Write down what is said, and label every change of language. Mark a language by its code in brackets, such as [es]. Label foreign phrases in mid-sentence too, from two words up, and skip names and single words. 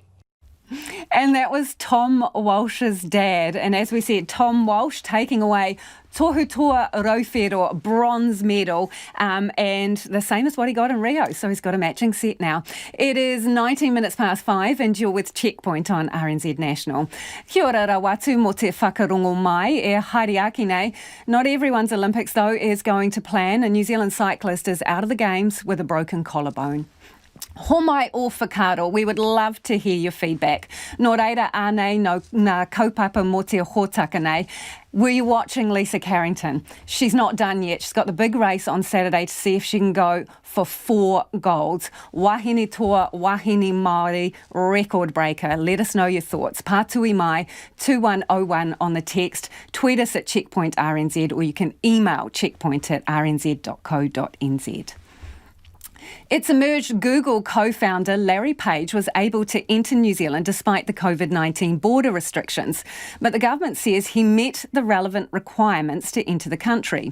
[en] And that was Tom Walsh's dad. And as we said, Tom Walsh taking away [mi] Tohutoa Rauwhero [en] bronze medal, and the same as what he got in Rio. So he's got a matching set now. It is 19 minutes past 5 and you're with Checkpoint on RNZ National. [mi] Kia ora rawatu mo te whakarongo mai e haere nei. [en] Not everyone's Olympics, though, is going to plan. A New Zealand cyclist is out of the Games with a broken collarbone. [mi] Homai o whakaro, [en] we would love to hear your feedback. [mi] Nō reira ānei no ngā kaupapa mo te hōtaka nei. [en] Were you watching Lisa Carrington? She's not done yet. She's got the big race on Saturday to see if she can go for 4 golds. [mi] Wahine toa, wahine Māori, [en] record breaker. Let us know your thoughts. [mi] Pātui mai, [en] 2101 on the text. Tweet us at Checkpoint RNZ, or you can email checkpoint@rnz.co.nz. It's emerged Google co-founder Larry Page was able to enter New Zealand despite the COVID-19 border restrictions, but the government says he met the relevant requirements to enter the country.